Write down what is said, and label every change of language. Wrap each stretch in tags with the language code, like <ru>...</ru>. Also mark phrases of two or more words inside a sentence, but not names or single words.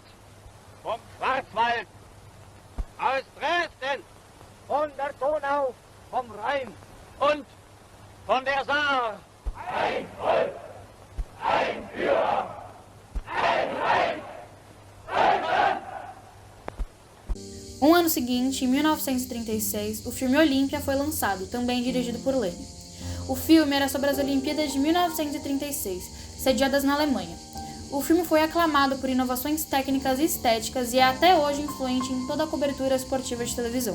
<de>Vom Schwarzwald. Aus Dresden. Von der Donau, vom Rhein. Und von der Saar. Ein Volk, ein Führer, ein Reich, Deutschland!</de> <pt>Um ano seguinte, em 1936, o filme Olímpia foi lançado, também dirigido por Leni. O filme era sobre as Olimpíadas de 1936, sediadas na Alemanha. O filme foi aclamado por inovações técnicas e estéticas e é até hoje influente em toda a cobertura esportiva de televisão.</pt>